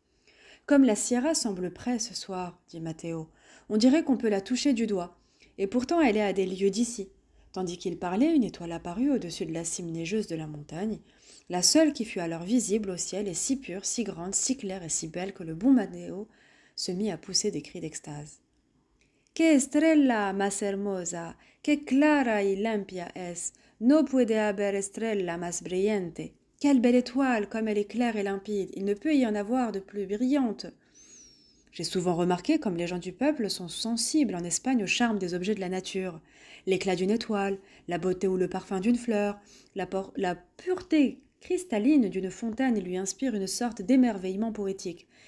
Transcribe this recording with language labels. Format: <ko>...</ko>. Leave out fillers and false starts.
<fr>« Comme la Sierra semble près ce soir, dit Matteo, on dirait qu'on peut la toucher du doigt, et pourtant elle est à des lieues d'ici. » Tandis qu'il parlait, une étoile apparut au-dessus de la cime neigeuse de la montagne, la seule qui fut alors visible au ciel et si pure, si grande, si claire et si belle que le bon Matteo se mit à pousser des cris d'extase.</fr> <es>« Que estrella más hermosa, que clara y limpia es, no puede haber estrella más brillante.</es> <fr>Quelle belle étoile, comme elle est claire et limpide, il ne peut y en avoir de plus brillante. » J'ai souvent remarqué comme les gens du peuple sont sensibles en Espagne au charme des objets de la nature. L'éclat d'une étoile, la beauté ou le parfum d'une fleur, la pureté cristalline d'une fontaine lui inspire une sorte d'émerveillement poétique.</fr>